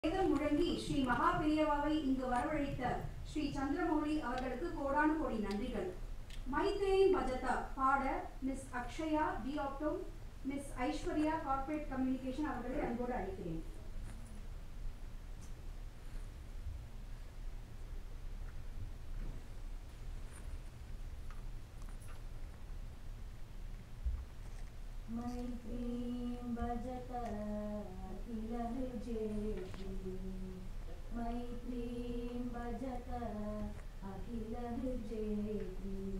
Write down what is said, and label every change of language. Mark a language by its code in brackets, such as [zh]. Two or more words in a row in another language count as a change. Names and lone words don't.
[ta] வேதம் முழங்கி ஸ்ரீ மகா பெரியவாவை இங்கு வரவழைத்த ஸ்ரீ சந்திரமௌலி அவர்களுக்கு கோடானு கோடி நன்றிகள். மைத்ரேயின் பஜதா பாட மிஸ் அக்ஷயா டி ஆப்டோம், மிஸ் ஐஸ்வர்யா [en] corporate communication [ta] அவர்களை அன்போடு அழைக்கிறேன். [sa] मैत्रीं भजत अखिल हृजेति, मैत्रीं भजत अखिल हृजेति,